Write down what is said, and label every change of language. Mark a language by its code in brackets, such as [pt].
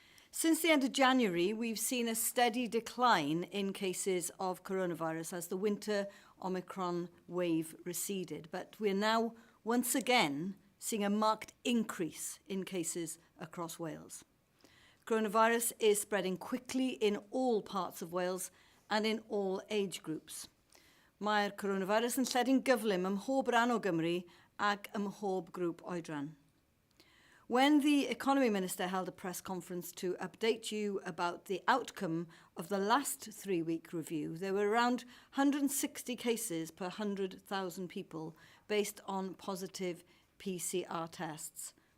[en] Since the end of January, we've seen a steady decline in cases of coronavirus as the winter Omicron wave receded. But we're now once again seeing a marked increase in cases across Wales. Coronavirus is spreading quickly in all parts of Wales and in all age groups. [cy] Mae'r coronavirus yn lledu'n gyflym ym mhob ran o Gymru ac ym mhob grŵp oedran. [en] When the Economy Minister held a press conference to update you about the outcome of the last 3-week review, there were around 160 cases per 100,000 people based on positive PCR tests.